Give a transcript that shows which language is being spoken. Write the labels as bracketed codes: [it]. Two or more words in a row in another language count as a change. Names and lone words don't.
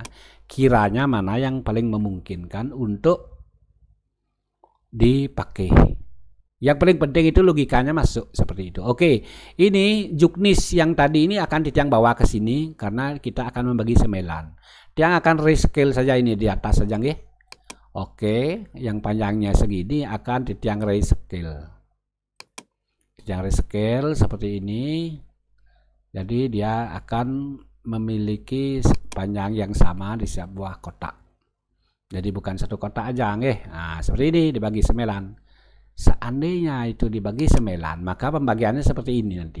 [id] Kiranya mana yang paling memungkinkan untuk dipakai. Yang paling penting itu logikanya masuk seperti itu. Oke, ini juknis yang tadi ini akan Titiang bawa ke sini karena kita akan membagi 9. Tiang akan rescale saja ini di atas saja nggih. Oke, yang panjangnya segini akan Titiang rescale. Titiang rescale seperti ini. Jadi dia akan memiliki panjang yang sama di sebuah kotak. Jadi bukan satu kotak aja nggih. Nah, seperti ini dibagi 9. Seandainya itu dibagi 9, maka pembagiannya seperti ini nanti.